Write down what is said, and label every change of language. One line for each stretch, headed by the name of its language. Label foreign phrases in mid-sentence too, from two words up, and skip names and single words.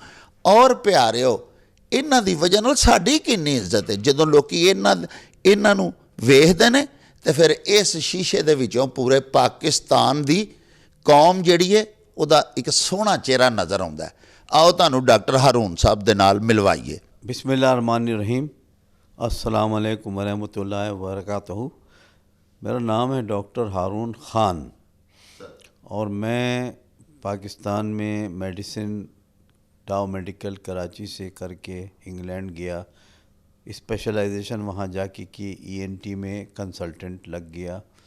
Punjabi: ਔਰ ਪਿਆਰਿਓ, ਇਹਨਾਂ ਦੀ ਵਜ੍ਹਾ ਨਾਲ ਸਾਡੀ ਕਿੰਨੀ ਇੱਜ਼ਤ ਹੈ। ਜਦੋਂ ਲੋਕ ਇਹਨਾਂ ਨੂੰ ਵੇਖਦੇ ਨੇ ਅਤੇ ਫਿਰ ਇਸ ਸ਼ੀਸ਼ੇ ਦੇ ਵਿੱਚੋਂ ਪੂਰੇ ਪਾਕਿਸਤਾਨ ਦੀ ਕੌਮ ਜਿਹੜੀ ਹੈ ਉਹਦਾ ਇੱਕ ਸੋਹਣਾ ਚਿਹਰਾ ਨਜ਼ਰ ਆਉਂਦਾ ਹੈ। ਆਓ ਤੁਹਾਨੂੰ ਡਾਕਟਰ ਹਾਰੂਨ ਸਾਹਿਬ ਦੇ ਨਾਲ ਮਿਲਵਾਈਏ।
Arabic: بسم الله الرحمن الرحيم. السلام عليكم ورحمة الله وبركاته.
Urdu: میرا نام ہے ڈاکٹر ہارون خان اور میں پاکستان میں میڈیسن ٹاؤ میڈیکل کراچی سے کر کے انگلینڈ گیا. اسپیشلائزیشن وہاں جا کے کی ENT میں کنسلٹنٹ لگ گیا.